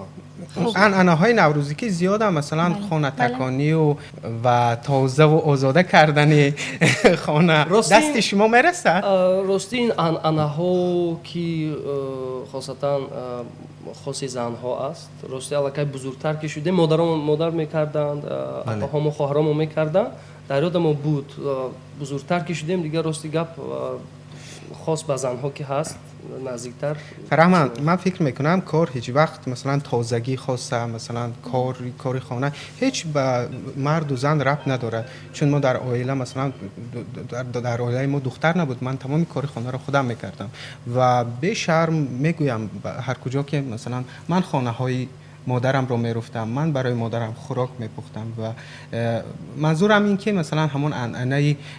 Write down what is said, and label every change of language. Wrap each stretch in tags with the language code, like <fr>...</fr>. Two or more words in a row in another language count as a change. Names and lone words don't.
<tg>анъанаҳои наврӯзӣ ки зиёда масалан хонатаконию ва тозаву озода кардани хона дасти шумо мерасад рости ин анъанаҳо ки хосатан хоси занҳо аст рости аллакай бузургтар ки шудем модар мекарданд апаҳомо хоҳаромо мекарданд дар ёдамо буд бузургтар ки шудем дигар рости гап</tg> <fa>خاص به زنها که هست نزدیکتر فرهمند من فکر میکنم کار هیچ وقت مثلا تازگی خاصه مثلا کار خانه هیچ به مرد و زن ربط نداره چون ما در عائله مثلا در عائله ما دختر نبود من تمام کار خانه رو خودم میکردم و به شرم میگویم هر کجا که مثلا من خانه های مادرم رو میرفتم من برای مادرم خوراک میپختم و منظورم این که مثلا همون انعنه</fa>